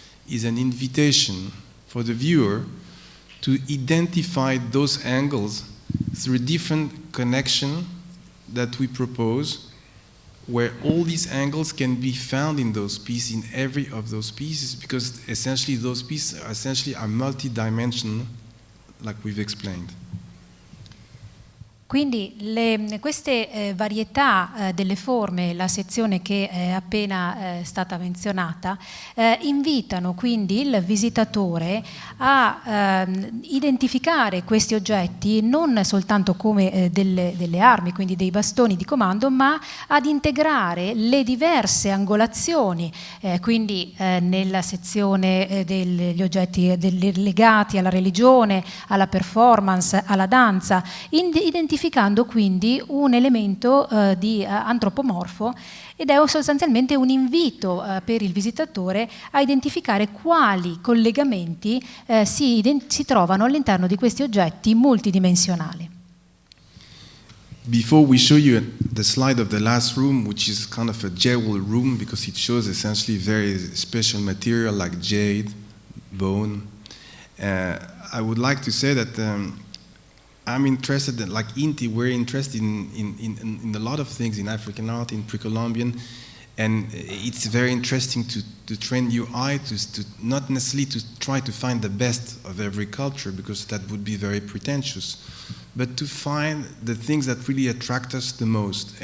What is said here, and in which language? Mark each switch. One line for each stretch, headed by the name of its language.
English: is an invitation for the viewer to identify those angles through different connection that we propose, where all these angles can be found in those pieces, in every of those pieces, because essentially those pieces are multi-dimensional, like we've explained.
Italian: Quindi queste varietà delle forme, la sezione che è appena stata menzionata, invitano quindi il visitatore a identificare questi oggetti non soltanto come delle armi, quindi dei bastoni di comando, ma ad integrare le diverse angolazioni, quindi nella sezione degli oggetti legati alla religione, alla performance, alla danza, identificando quindi un elemento di antropomorfo, ed è sostanzialmente un invito per il visitatore a identificare quali collegamenti si trovano all'interno di questi oggetti multidimensionali.
English: Before we show you the slide of the last room, which is kind of a jewel room because it shows essentially very special material like jade, bone, I would like to say that I'm interested, like Inti, we're interested in a lot of things in African art, in pre-Columbian, and it's very interesting to train your eye to not necessarily to try to find the best of every culture, because that would be very pretentious, but to find the things that really attract us the most.